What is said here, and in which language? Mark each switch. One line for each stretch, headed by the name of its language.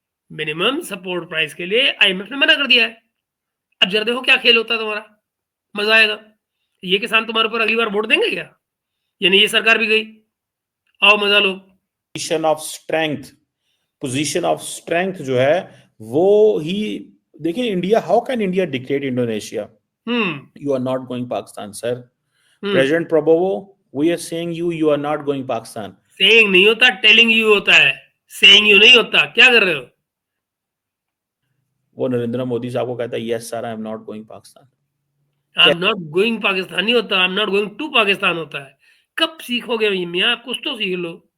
Hindi: Minimum support price के लिए IMF ने मना कर दिया है। अब ज़रा देखो क्या खेल होता है तुम्हारा, मज़ा आएगा। ये किसान तुम्हारे ऊपर अगली बार वोट देंगे क्या? यानी ये सरकार भी गई, आओ मज़ा लो।
English: position of strength, position of strength
Hindi: जो है वो ही, देखिए
English: India, how can India dictate Indonesia? Hmm, You are not going Pakistan, sir. Hmm. President Prabowo, we are saying you are not going Pakistan.
Hindi: Saying नहीं होता, telling you होता है। Saying you नहीं होता। क्या कर रहे हो? वो नरेंद्र मोदी साहब को कहता है
English: Yes sir, I am not going Pakistan. I am not going Pakistan
Hindi: नहीं होता,
English: I am not going to Pakistan
Hindi: होता है। कब सीखोगे ये मियाँ? कुछ तो सीख लो।